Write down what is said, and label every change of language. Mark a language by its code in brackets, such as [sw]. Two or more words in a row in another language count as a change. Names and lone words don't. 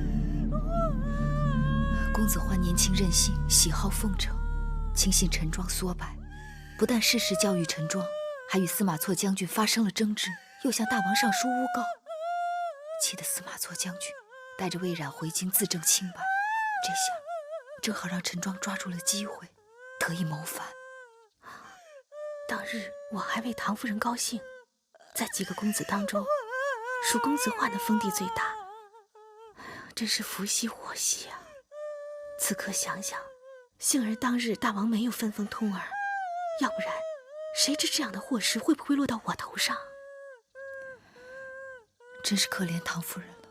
[zh] 公子煥年輕任性，喜好奉承，輕信陳莊唆擺，不但事實教育陳莊，還與司馬錯將軍發生了爭執，又向大王上書誣告，氣得司馬錯將軍帶着魏冉回京自證清白。這下正好讓陳莊抓住了機會，得以謀反。當日我還為唐夫人高興，在幾個公子當中，蜀公子煥的封地最大，真是福兮禍兮啊！此刻想想，幸而當日大王沒有分封通兒，要不然誰知這樣的禍事會不會落到我頭上？真是可憐唐夫人了。